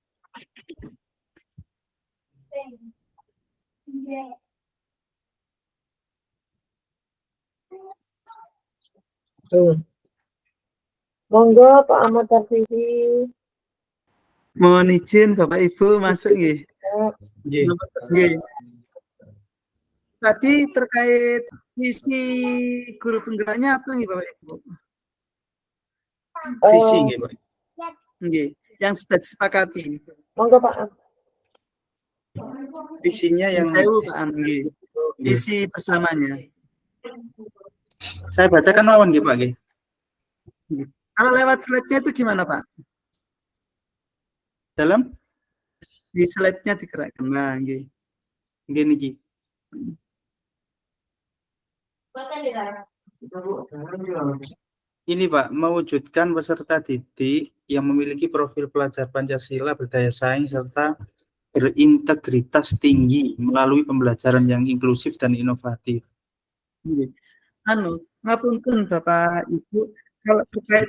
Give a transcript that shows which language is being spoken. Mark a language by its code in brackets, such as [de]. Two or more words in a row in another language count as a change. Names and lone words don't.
[jv] Monggo Pak Ahmad Tarfizi. [id] Mohon izin Bapak Ibu masuk nggih. [jv] Nggih. [id] Tadi terkait visi guru penggeraknya apa nih Bapak Ibu? Visi nggih Pak. [jv] Nggih, [id] yang sudah disepakati. [jv] Monggo Pak. [id] Visinya yang Pak nggih. Visi bersamanya. Saya bacakan [jv] mawon nggih [id] Pak nggih. Kalau lewat slide-nya itu gimana Pak? Dalam di slide-nya digerakkan. Nah, [jv] nggih. Nggih niki. [id] Ini Pak, mewujudkan peserta didik yang memiliki profil pelajar Pancasila berdaya saing serta berintegritas tinggi melalui pembelajaran yang inklusif dan inovatif. [jv] Nggih. Ngapunten Bapak Ibu, [id] kalau terkait